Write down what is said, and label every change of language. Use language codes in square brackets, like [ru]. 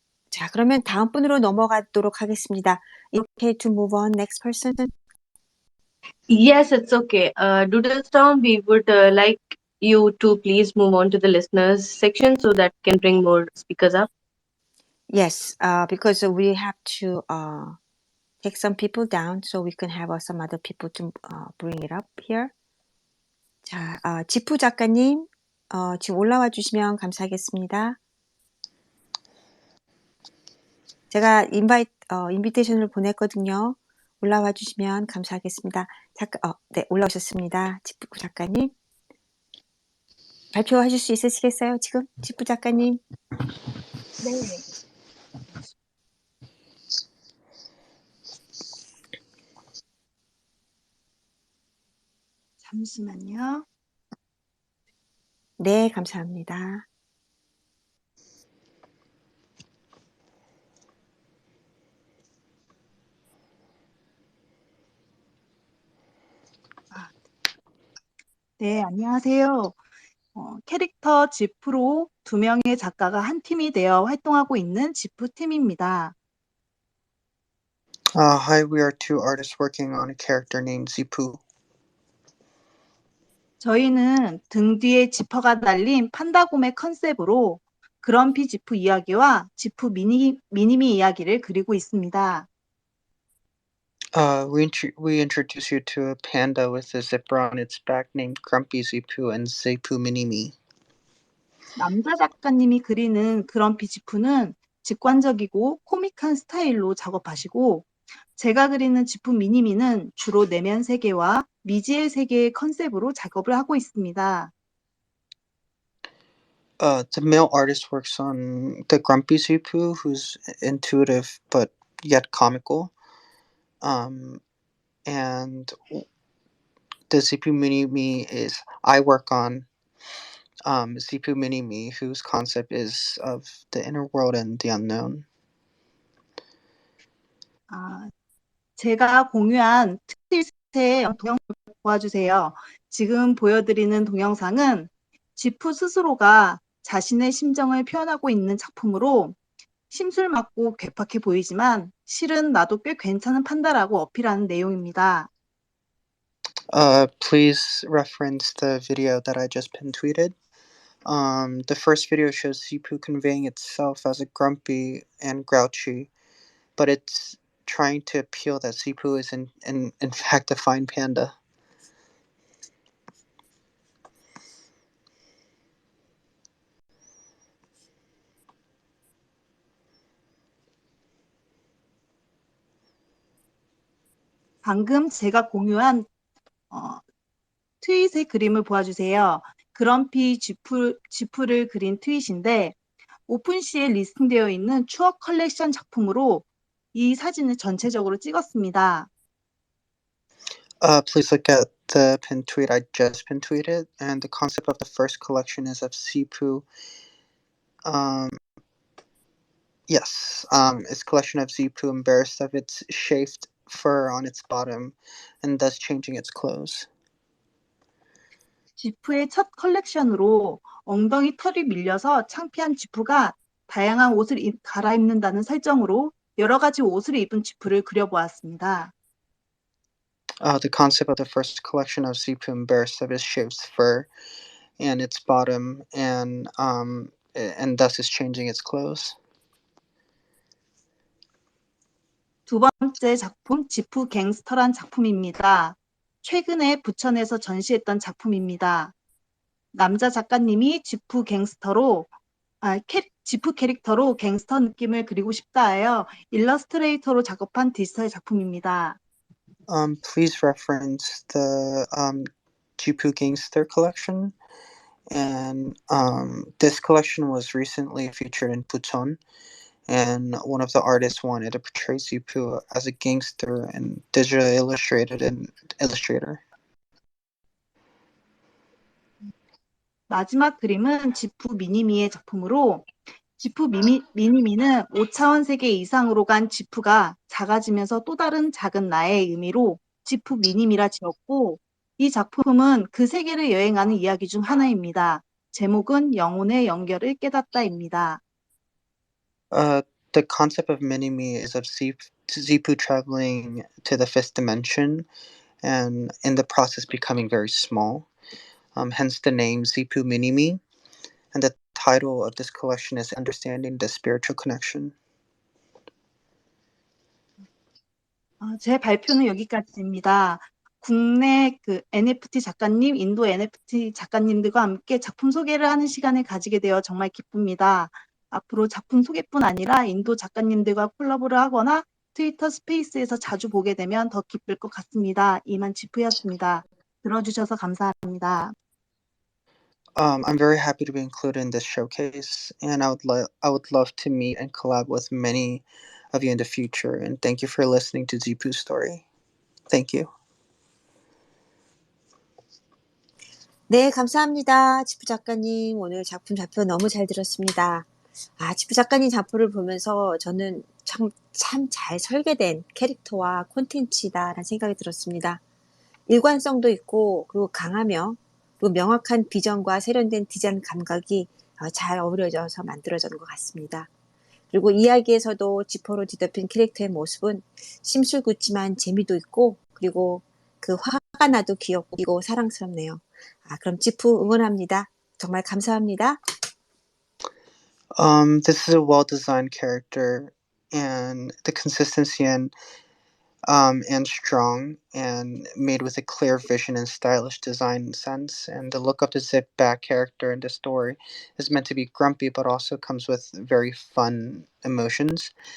[ko] 자, 그러면 다음 분으로 넘어가도록 하겠습니다. [en] Okay, to move on. Next person. Yes, it's okay. Doodlestorm, we would like you to please move on to the listeners section so that can bring more speakers up. Yes, because we have to take some people down so we can have some other people to bring it up here. [ko] 자, 지프 작가님, 지금 올라와 주시면 감사하겠습니다. 제가 인비테이션을 보냈거든요. 올라와 주시면 감사하겠습니다. 네, 올라오셨습니다. 지프 작가님. 발표하실 수 있으시겠어요? 지금 지프 작가님. 네. 잠시만요. 네, 감사합니다. 네, 안녕하세요. 캐릭터 지프로 2명의 작가가 한 팀이 되어 활동하고 있는 지프 팀입니다. [en] Hi, we are two artists working on a character named Zipu. [ko] 저희는 등 뒤에 지퍼가 달린 판다곰의 컨셉으로 그럼피 지프 이야기와 지프 미니미 이야기를 그리고 있습니다. [en] We introduce you to a panda with a zipper on its back named Grumpy Zipu and Zipu Mini-Me. [ko] 남자 작가님이 그리는 그럼피 지프는 직관적이고 코믹한 스타일로 작업하시고 제가 그리는 지프 미니미는 주로 내면 세계와 미지의 세계의 컨셉으로 작업을 하고 있습니다. [en] The male artist works on the Grumpy Zipu, who's intuitive but yet comical. And the Zipu Mini-Me is I work on Zipu Mini-Me, whose concept is of the inner world and the unknown. [ko] 제가 공유한 트윗의 동영상을 보아주세요. 지금 보여드리는 동영상은 지프 스스로가 자신의 심정을 표현하고 있는 작품으로 심술 맞고 괴팍해 보이지만 실은 나도 꽤 괜찮은 판다라고 어필하는 내용입니다. [en] Please reference the video that I just pin tweeted. The first video shows Zipu conveying itself as a grumpy and grouchy, but it's trying to appeal that Zipu is in fact a fine panda. [ko] 방금 제가 공유한 트윗의 그림을 보아주세요. 그럼피 지프를 그린 트윗인데 오픈시에 리스팅되어 있는 추억 컬렉션 작품으로 이 사진을 전체적으로 찍었습니다. [en] Please look at the pin tweet I just pin tweeted, and the concept of the first collection is of Zipu. It's a collection of Zipu embarrassed of its shaved fur on its bottom, and thus changing its clothes. [ko] 지프의 첫 컬렉션으로 엉덩이 털이 밀려서 창피한 지프가 다양한 옷을 갈아입는다는 설정으로 여러 가지 옷을 입은 지프를 그려보았습니다. [en] The concept of the first collection of Zipu embarrassed of its shaved fur and its bottom, and thus is changing its clothes. [ko] 두 번째 작품, 지프 갱스터란 작품입니다. 최근에 부천에서 전시했던 작품입니다. 남자 작가님이 지프 캐릭터로 갱스터 느낌을 그리고 싶다 하여 일러스트레이터로 작업한 디지털 작품입니다. [en] Please reference the Jipu Gangster collection, and this collection was recently featured in Bucheon, and one of the artists wanted to portray Zipu as a gangster and digitally illustrated in Illustrator. [ko] 마지막 그림은 지프 미니미의 작품으로 지프 미니미는 5차원 세계 이상으로 간 지프가 작아지면서 또 다른 작은 나의 의미로 지프 미니미라 지었고 이 작품은 그 세계를 여행하는 이야기 중 하나입니다. 제목은 영혼의 연결을 깨닫다입니다. [en] The concept of Mini-Me is of Zipu traveling to the fifth dimension and in the process becoming very small. Hence the name Zipu Mini-Me. And the title of this collection is Understanding the Spiritual Connection. [ko] 제 발표는 여기까지입니다. 국내 NFT 작가님, 인도 NFT 작가님들과 함께 작품 소개를 하는 시간을 가지게 되어 정말 기쁩니다. 앞으로 작품 소개뿐 아니라 인도 작가님들과 콜라보를 하거나 트위터 스페이스에서 자주 보게 되면 더 기쁠 것 같습니다. 이만 지프였습니다. 들어주셔서 감사합니다. [en] I'm very happy to be included in this showcase, and I would love to meet and collab with many of you in the future. And thank you for listening to Zipu's story. Thank you. [ko] 네, 감사합니다. 지프 작가님, 오늘 작품 발표 너무 잘 들었습니다. 지프 작가님 작품을 보면서 저는 참 잘 설계된 캐릭터와 콘텐츠다라는 생각이 들었습니다. 일관성도 있고, 그리고 강하며, 그리고 명확한 비전과 세련된 디자인 감각이 잘 어우러져서 만들어진 것 같습니다. 그리고 이야기에서도 지퍼로 뒤덮인 캐릭터의 모습은 심술궂지만 재미도 있고, 그리고 그 화가 나도 귀엽고 사랑스럽네요. 그럼 지프 응원합니다. 정말 감사합니다. [en] This is a well-designed character, and the consistency and strong, and made with a clear vision and stylish design sense. And the look of the zip back character in the story is meant to be grumpy, but also comes with very fun emotions.